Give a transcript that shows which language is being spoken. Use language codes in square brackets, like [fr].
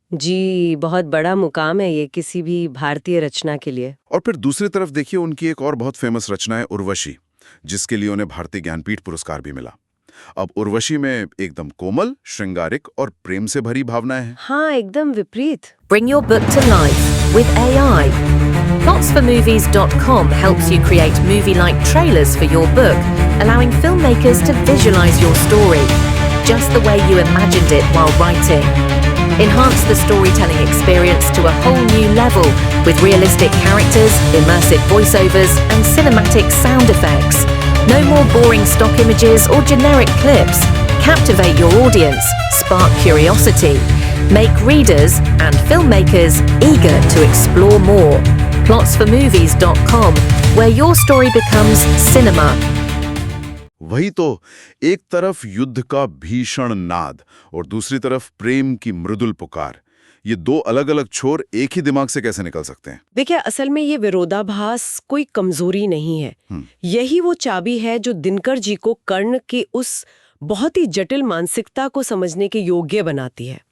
[hi] जी, बहुत बड़ा मुकाम है ये किसी भी भारतीय रचना के लिए। और फिर दूसरी तरफ देखिए उनकी एक और बहुत फेमस रचना है उर्वशी, जिसके लिए उन्हें भारतीय ज्ञानपीठ पुरस्कार भी मिला। अब उर्वशी में एकदम कोमल, श्रृंगारिक और प्रेम से भरी भावनाएं हैं। हाँ, एकदम विपरीत। [en] Bring your book to life with AI. Plotsformovies.com helps you create movie-like trailers for your book, allowing filmmakers to visualize your story, just the way you imagined it while writing. Enhance the storytelling experience to a whole new level with realistic characters, immersive voiceovers, and cinematic sound effects. No more boring stock images or generic clips. Captivate your audience, spark curiosity. make readers and filmmakers eager to explore more. Plotsformovies.com, where your story becomes cinema. [hi] वही तो, एक तरफ युद्ध का भीषण नाद और दूसरी तरफ प्रेम की मृदुल पुकार। ये दो अलग अलग छोर एक ही दिमाग से कैसे निकल सकते हैं? देखिए, असल में ये विरोधाभास कोई कमजोरी नहीं है। यही वो चाबी है जो दिनकर जी को कर्ण की उस बहुत ही जटिल मानसिकता को समझने के योग्य बनाती है।